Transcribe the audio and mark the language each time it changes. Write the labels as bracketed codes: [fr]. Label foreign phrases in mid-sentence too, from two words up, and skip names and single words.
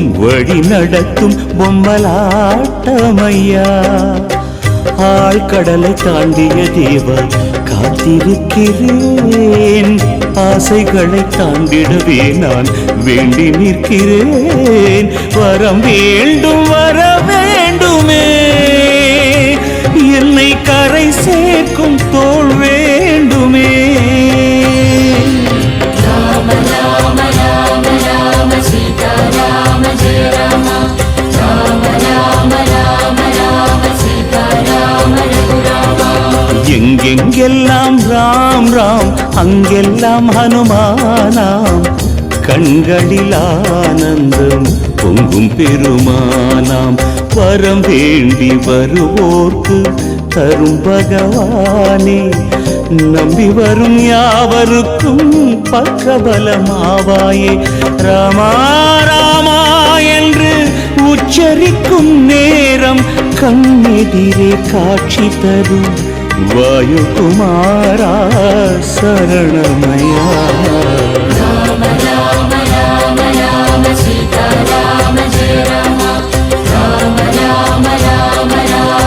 [ta] வழி நடத்தும் பொம்மலாட்டமையா ஆழ்கடலை தாண்டிய தேவா காத்திருக்கிறேன் ஆசைகளை தாண்டிடவே நான் வேண்டி நிற்கிறேன் வரம் வேண்டும் வர வேண்டுமே என்னை கரை சேர்க்கும் தோள் வேண்டுமே [hi] राम राम राम राम सीताराम जय राम राम राम राम राम सीताराम रघुरामा [ta] எங்கெங்கெல்லாம் ராம் ராம் அங்கெல்லாம் ஹனுமானாம் கண்களில் ஆனந்தம் பொங்கும் பெருமானாம் வரம் வேண்டி வருவோர்க்கு தரும் பகவானே நம்பி வரும் யாவருக்கும் பக்கபலமாவாயே ராமா ராமா என்று உச்சரிக்கும் நேரம் கண்ணெதிரே காட்சி தரும் வாயுகுமாரா சரணமயா [hi] राम राम राम राम सीता राम जय राम राम राम राम राम